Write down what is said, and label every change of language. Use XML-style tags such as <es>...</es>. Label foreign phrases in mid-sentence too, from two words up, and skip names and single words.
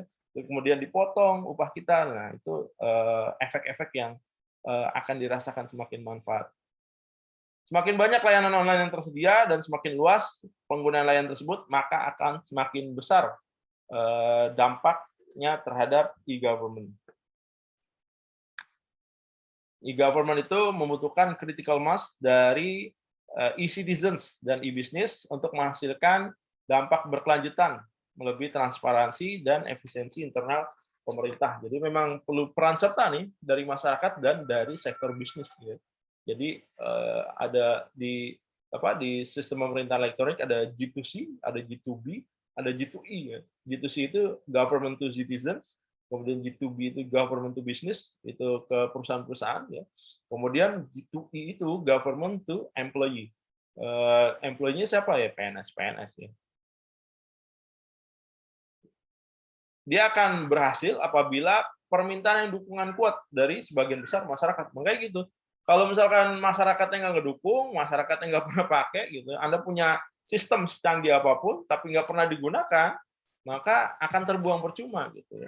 <id>Kemudian dipotong upah kita. Nah, itu efek-efek yang akan dirasakan semakin manfaat. Semakin banyak layanan online yang tersedia dan semakin luas penggunaan layanan tersebut, maka akan semakin besar dampaknya terhadap e-government. E-government itu membutuhkan</id> <en>critical mass</en> <id>dari e-citizens dan e-business untuk menghasilkan dampak berkelanjutan, melebihi transparansi dan efisiensi internal pemerintah. Jadi memang perlu peran serta nih dari masyarakat dan dari sektor bisnis. Ya. Jadi ada di sistem pemerintahan elektronik ada G2C, ada G2B, ada G2E. Ya. G2C itu</id> <en>government to citizens,</en> <id>kemudian G2B itu</id> <en>government to business,</en> <id>itu ke perusahaan-perusahaan. Ya. Kemudian G2E itu</id> <en>government to employee.</en> <id>Employee-nya siapa ya? PNS ya. Dia akan berhasil apabila permintaan yang dukungan kuat dari sebagian besar masyarakat. Makanya gitu. Kalau misalkan masyarakatnya nggak ngedukung, masyarakatnya nggak pernah pakai, gitu, Anda punya sistem secanggih apapun, tapi nggak pernah digunakan, maka akan terbuang percuma, gitu ya.</id>